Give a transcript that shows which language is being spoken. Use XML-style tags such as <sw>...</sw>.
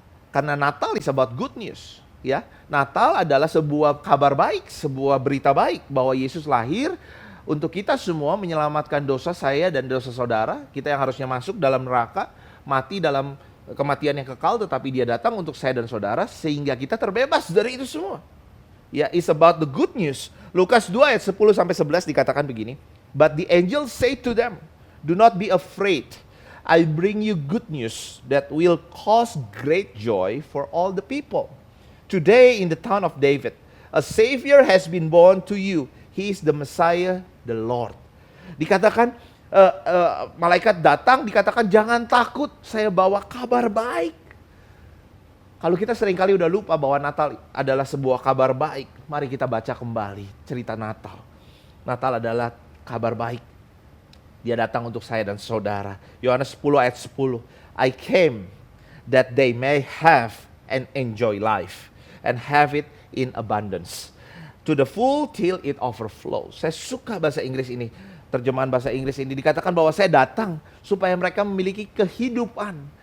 <id>Karena</id> <en>Natal is about good news.</en> <id>Ya, Natal adalah sebuah kabar baik, sebuah berita baik bahwa Yesus lahir untuk kita semua, menyelamatkan dosa saya dan dosa saudara. Kita yang harusnya masuk dalam neraka, mati dalam kematian yang kekal, tetapi dia datang untuk saya dan saudara sehingga kita terbebas dari itu semua.</id> <en>Ya, it's about the good news.</en> <id>Lukas 2 ayat 10 sampai 11 dikatakan begini,</id> <en>but the angel said to them, do not be afraid. I bring you good news that will cause great joy for all the people. Today in the town of David, a Savior has been born to you. He is the Messiah, the Lord.</en> <id>Dikatakan, malaikat datang, dikatakan jangan takut, saya bawa kabar baik. Kalau kita seringkali udah lupa bahwa Natal adalah sebuah kabar baik, mari kita baca kembali cerita Natal. Natal adalah kabar baik. Dia datang untuk saya dan saudara. Yohanes 10 ayat 10.</id> <en>I came that they may have and enjoy life. And have it in abundance. To the full till it overflows.</en> <id>Saya suka bahasa Inggris ini. Terjemahan bahasa Inggris ini dikatakan bahwa saya datang supaya mereka memiliki kehidupan.</id>